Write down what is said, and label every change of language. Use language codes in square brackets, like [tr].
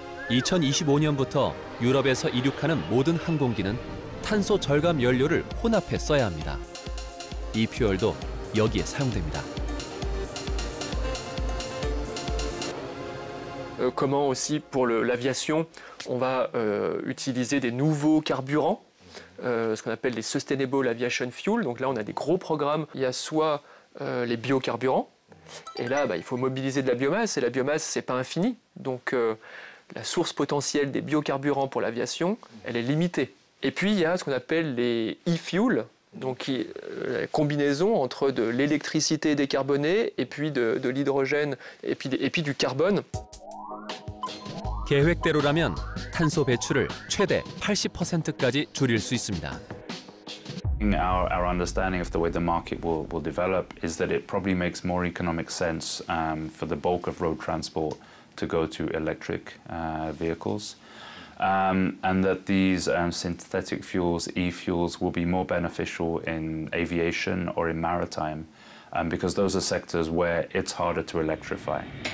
[ko] 2025년부터 유럽에서 이륙하는 모든 항공기는 탄소 절감 연료를 혼합해 써야 합니다. 이 퓨얼도 여기에 사용됩니다. [fr] Comment aussi pour l'aviation, on va utiliser des nouveaux carburants, ce qu'on appelle les Sustainable Aviation Fuel. Donc là, on a des gros programmes. Il y a soit les biocarburants, et là, il faut mobiliser de la biomasse, et la biomasse, c'est pas infini. Donc la source potentielle des biocarburants pour l'aviation, elle est limitée. Et puis, il y a ce qu'on appelle les e-fuels, donc la combinaison entre de l'électricité décarbonée et puis de l'hydrogène et puis du carbone. [ko] 계획대로라면 탄소 배출을 최대 80%까지 줄일 수 있습니다. [en] Our understanding of the way the market will develop is that it probably makes more economic sense for the bulk of road transport to go to electric vehicles, and that these synthetic fuels, e-fuels, will be more beneficial in aviation or in maritime, because those are sectors where it's harder to electrify.